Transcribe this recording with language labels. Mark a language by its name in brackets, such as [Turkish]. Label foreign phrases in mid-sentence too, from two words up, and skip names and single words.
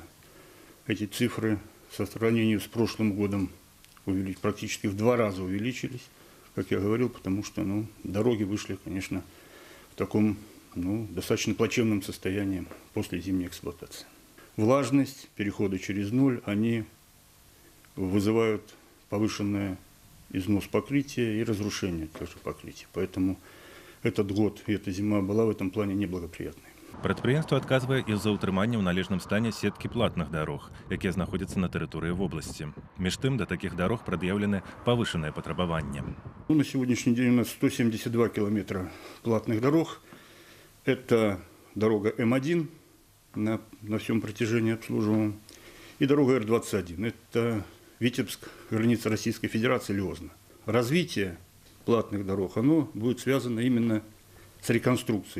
[Russian] Эти цифры по сравнению с прошлым годом практически в 2 раза увеличились, как я говорил, потому что дороги вышли, конечно, в таком достаточно плачевном состоянии после зимней эксплуатации. Влажность, переходы через ноль, они вызывают повышенный износ покрытия и разрушение тоже покрытия. Поэтому этот год и эта зима была в этом плане неблагоприятной. [Belarusian] Прадпрыемства адказвае і за ўтрыманне ў належным стане сеткі платных дарог, якія знаходзяцца на тэрыторыі вобласці. Між тым, да такіх дарог прад'яўлены павышаныя патрабаванні. [Russian] На сегодняшний день у нас 172 километра платных дорог. Это дорога М1 на всем протяжении обслуживаемого и дорога Р-21. Это Витебск, граница Российской Федерации, Лиозна. Развитие платных дорог, оно будет связано именно с реконструкцией.